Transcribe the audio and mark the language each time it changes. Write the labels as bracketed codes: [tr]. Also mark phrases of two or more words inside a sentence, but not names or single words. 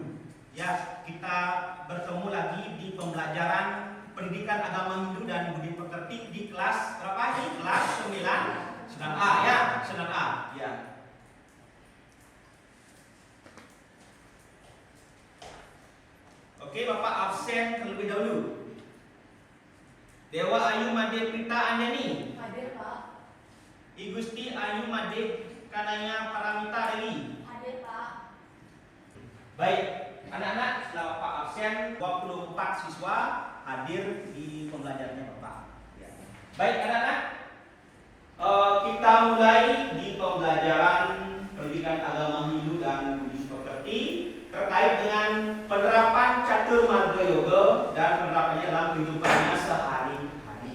[id] Ya, kita bertemu lagi di pembelajaran Pendidikan Agama Hindu dan Budi Pekerti di kelas berapa ini? Kelas 9 A ya, 9A. Ya. Oke, Bapak absen terlebih dahulu. Dewa Ayu Made Prita Anjani. Hadir, Pak. I Gusti Ayu Made Kanaya Paramita Dewi. Hadir, Pak. Baik, anak-anak, setelah Bapak absen, 24 siswa hadir di pembelajarannya Bapak. Ya. Baik, anak-anak, kita mulai di pembelajaran Pendidikan Agama Hindu dan Budi Pekerti terkait dengan penerapan catur marga yoga dan penerapannya dalam kehidupannya sehari-hari.